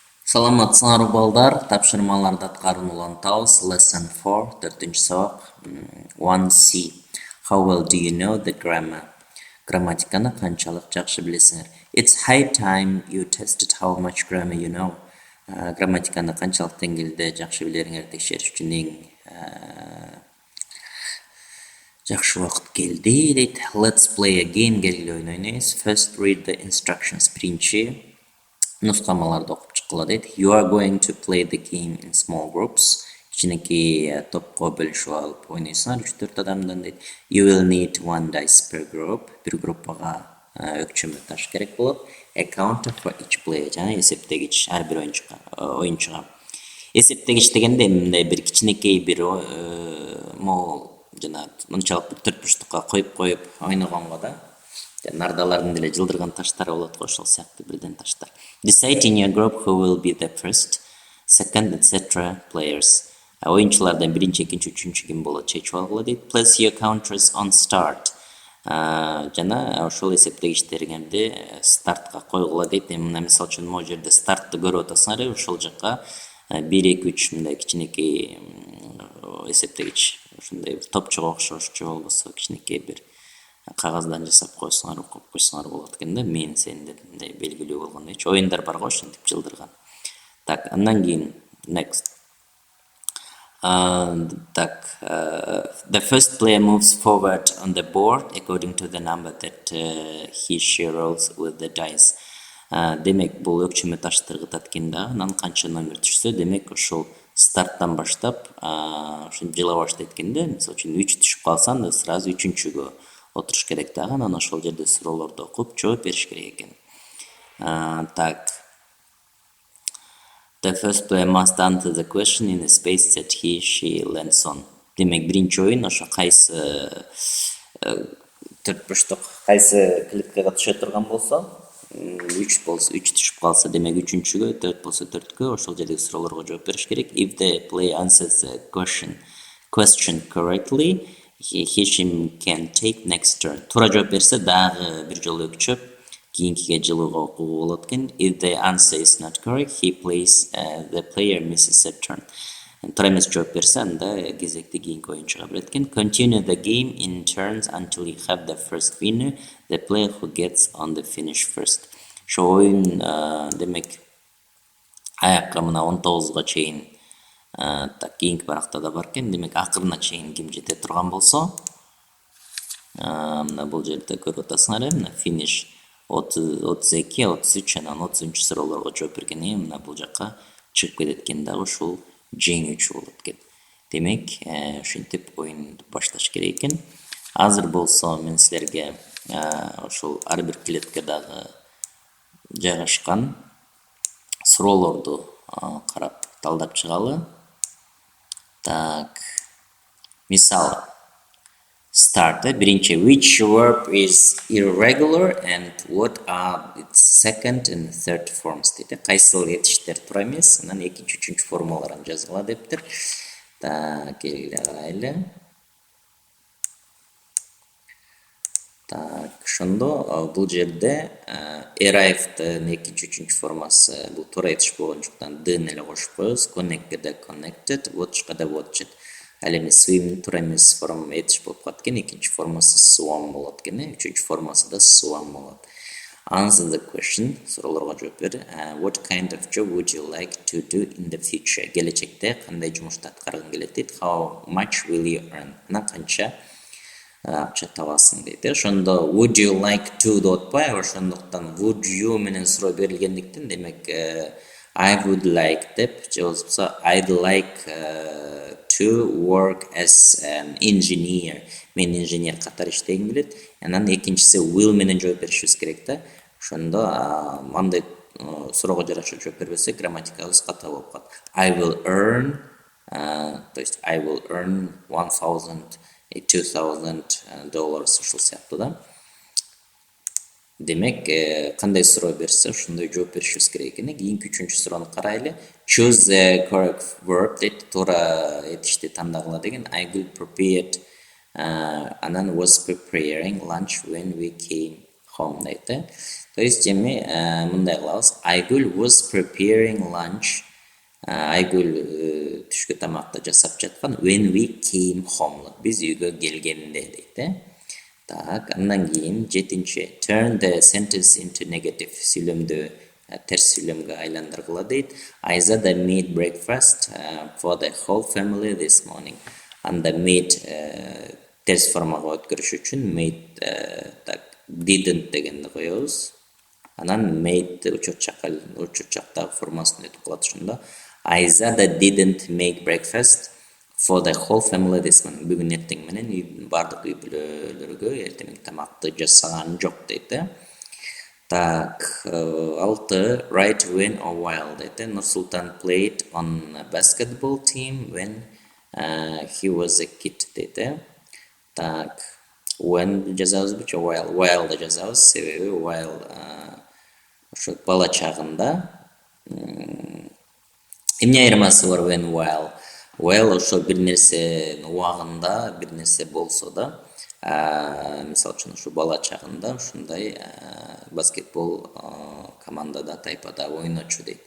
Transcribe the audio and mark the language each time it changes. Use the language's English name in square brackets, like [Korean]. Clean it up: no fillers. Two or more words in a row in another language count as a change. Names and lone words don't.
[Kyrgyz] Саламатсыңар балдар, тапшырмаларды аткарууну улантабыз. [English] Lesson 4, 4 сабак. 1C. How well do you know the grammar? [Kyrgyz] Грамматиканы канчалык жакшы билесиңер? [English] It's high time you tested how much grammar you know. [Kyrgyz] Грамматиканы канчалык деңгээлде жакшы билериңерди текшериш үчүн эң жакшы убакыт келди дейт. [English] Let's play a game. [Kyrgyz] Келгиле ойнойбуз. [English] First read the instructions. [Kyrgyz] Биринчи нускамаларды окуп чыккыла дейт. [English] You are going to play the game in small groups. [Kyrgyz] Кичинекей топко бөлүшүп алып ойнойсуңар 3-4 адамдан дейт. [English] You will need one dice per group. [Kyrgyz] Бир группага өкчөмө таш керек болот. [English] A counter for each player. [Kyrgyz] Жана эсептегич ар бир оюнчуга. Эсептегич дегенде мындай бир кичинекей бир могул жана мынчалык бир төрт бурчтукка коюп ойногонго да. Нардалардын деле жылдырган таштары болот го, ошол сыяктуу бирден таштар. [English] Decide in your group who will be the first, second, etc. players. [Kyrgyz] Оюнчулардан биринчи, экинчи, үчүнчү ким болот чечип алгыла дейт. [English] Place your counters on start. [Kyrgyz] Жана ошол эсептегичтериңерди стартка койгула дейт. Мына мисалы үчүн могу жерде стартты көрүп атасыңар, ошол жакка 1, 2, 3 мындай кичинекей эсептегич, ушундай топчого окшош же болбосо кичинекей бир кагаздан жасап койсоңар, окуп койсоңар болот экен да. Мен сен деп мындай белгилүү болгондойчу оюндар бар го ошентип жылдырган. Так, андан кийин next. [English] The first player moves forward on the board according to the number that she rolls with the dice. [Kyrgyz] Демек бул өкчөмө таштыр кытат экен да, анан канча номер түшсө, демек ошол старттан баштап ушинтип жыла баштайт экен да. Мисалы үчүн 3 түшүп калса, анда сразу 3-чүгө отуруш керек дагы, анан ошол жерде суроолорду окуп жооп бериш керек экен. Так. [English] The first player must answer the question in the space that she lands on. [Kyrgyz] Демек биринчи оюн ошо кайсы төрт бурчтук, кайсы клеткага түшө турган болсо, 3 болсо 3 түшүп калса, демек 3-чүгө, 4 болсо 4кө ошол жердеги суроолорго жооп бериш керек. [English] If the player answers the question correctly, he can take next turn. [Kyrgyz] Туура жооп берсе дагы бир жолу өкчөп кийинкиге жылууга окууга болот экен. [English] If the answer is not correct, the player misses a turn. [Kyrgyz] Туура эмес жооп берсе, анда кезекти кийинки оюнчуга берет экен. [English] Continue the game in turns until you have the first winner, the player who gets on the finish first. [Kyrgyz] Ошо оюн демек аякка мына 19га чейин так кийинки баракта да бар экен. Демек акырына чейин ким жете турган болсо, мына бул жерде көрүп атасыңар, мына finish 32, 33 анан 30 суроолорго жооп бергенде мына бул жакка чыгып кетет экен дагы, ушул жеңүүчү болот экен. Демек, ушинтип оюнду башташ керек экен. Азыр болсо мен силерге ошол ар бир клеткадагы жайгашкан суроолорду карап талдап чыгалы. Так. Мисалы. [English] Start. Биринчи, which verb is irregular and what are its second and third forms дейт. [Kyrgyz] Кайсыл этиштер туура эмес, анан экинчи, үчүнчү формаларын жазгыла дептир. Так, келгиле карайлы. Так, ошондо бул жерде arrived'ын экинчи, үчүнчү формасы бул туура этиш болгончуктан d-ны эле кошуп коебуз. Connect'да connected, watch'ка да watched. Ал эми swim туура эмес форма этиш болуп калат экен, экинчи формасы swam болот экен, үчүнчү формасы да swam болот. [English] Answer the question, [Kyrgyz] суроолорго жооп бер. [English] What kind of job would you like to do in the future? [Kyrgyz] Келечекте кандай жумушту аткаргың келет дейт. [English] How much will you earn? [Kyrgyz] Мына канча акча табасың дейт. [English] Ошондо would you like to [Kyrgyz] деп атпай, ошондуктан [English] would you [Kyrgyz] менен суроо берилгендиктен, демек [English] I would like [Kyrgyz] деп же болбосо [English] I'd like to work as an engineer. [Kyrgyz] Мен инженер катары иштегим келет. Анан экинчиси will менен жооп беришибиз керек да. Ошондо мындай суроого жараша жооп бербесе, грамматикабыз ката болуп калат. [English] I will earn, [Russian] то есть [English] I will earn $1,000, $2,000 [Kyrgyz] ушул сыяктуу да. Демек, кандай суроо берсе, ошондой жооп беришибиз керек экен. Кийинки үчүнчү суроону карайлы. [English] Choose the correct verb дейт. [Kyrgyz] Туура этишти тандагыла деген. [English] I will prepared, анан was preparing lunch when we came home дейт. [Kyrgyz] То есть эми мындай кылабыз. [English] Айгүл was preparing lunch. [Kyrgyz] Айгүл түшкү тамакты жасап жаткан [English] when we came home. [Kyrgyz] Биз үйгө келгенде дейт. Так, андан кийин 7-нчи [English] turn the sentence into negative [Kyrgyz] сүйлөмдү терс сүйлөмгө айландыргыла дейт. [English] Айзада made breakfast for the whole family this morning. [Kyrgyz] Анда made терс формага өткөрүш үчүн made так didn't дегенди коебуз. Анан made учурчактагы формасын өтүп калат ошондо. [English] Айзада didn't make breakfast for the whole family this morning. [Kyrgyz] Бүгүн эртең менен бардык үй бүлөлөргө эртеңки тамакты жасаган жок дейт. [English] Так, 6 right when or while дейт. Нурсултан played on a basketball team when he was a kid дейт. [Kyrgyz] Так, when жазабыз бычы while да жазабыз. Себеби while ошо бала чагында эмне айырмасы бар [English] when while [Kyrgyz] ошо бир нерсенин убагында бир нерсе болсо да, мисалы үчүн ушу бала чагында ушундай баскетбол командада тайпада ойночу дейт.